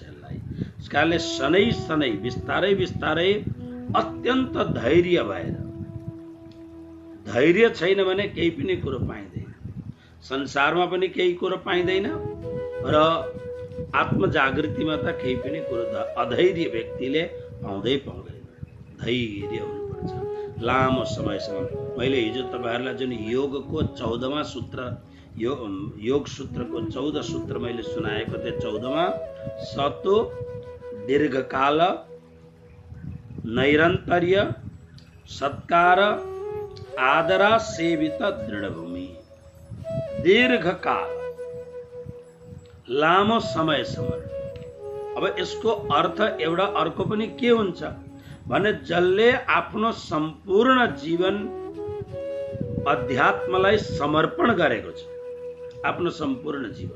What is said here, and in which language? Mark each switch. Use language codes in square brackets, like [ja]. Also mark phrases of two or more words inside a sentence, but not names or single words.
[ne] यसलाई यसकारणले [sa] शनै शनै [ne] बिस्तारै बिस्तारै अत्यन्त धैर्य भएर, धैर्य छैन भने केही पनि कुरो पाइँदैन, संसारमा पनि केही कुरो पाइँदैन र आत्मजागृतिमा त केही पनि कुरो अधैर्य व्यक्तिले पाउँदैन। धैर्य हुनुपर्छ लामो समयसम्म। मैले हिजो तपाईहरुलाई जुन योगको 14वां सूत्र, योग सूत्रको 14 सूत्र मैले सुनाएको थिएँ। [sa] 14वां सतो दीर्घकाल नैरन्तर्य सत्कार आदरा सेवित दृढभूमि। [ne] दीर्घकाल लामो समयसम्म। अब यसको अर्थ एउटा अर्को पनि के हुन्छ भने जसले आफ्नो सम्पूर्ण जीवन अध्यात्मलाई समर्पण गरेको छ, आफ्नो सम्पूर्ण जीवन।